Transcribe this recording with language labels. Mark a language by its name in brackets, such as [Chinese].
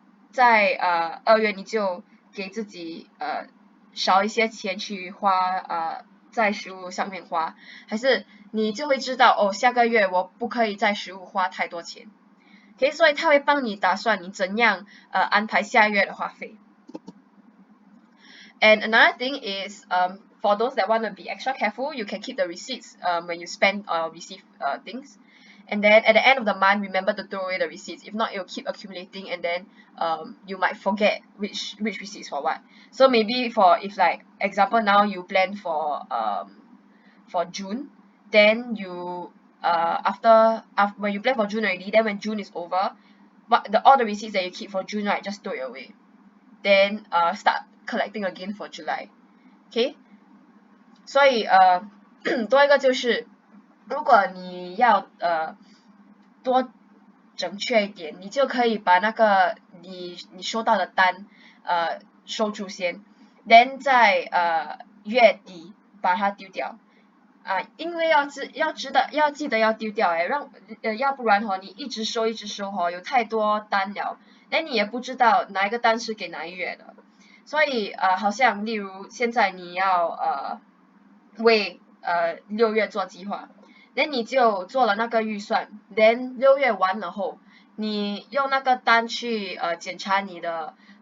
[Chinese] 在2月你就给自己少一些钱去花在食物上面花，还是你就会知道哦，下个月我不可以在食物花太多钱。 OK， 所以它会帮你打算你怎样安排下月的花费。 [English] And another thing is for those that want to be extra careful, you can keep the receipts when you spend or receive things. And then at the end of the month, remember to throw away the receipts. If not, it will keep accumulating and then you might forget which receipts for what. So maybe if like example now you plan for June, then you after when you plan for June already, then when June is over, all the receipts that you keep for June, right, just throw it away. Then start collecting again for July. Okay? [Chinese] 所以多一个就是如果你要多准确一点，你就可以把那个你收到的单收住先 then 在月底把它丢掉因为要记得要丢掉要不然你一直收有太多单了，你也不知道哪一个单是给哪一月的，所以好像例如现在你要为6月做计划，then 你就做了那个预算 then 6月完了后，你用那个单去检查你的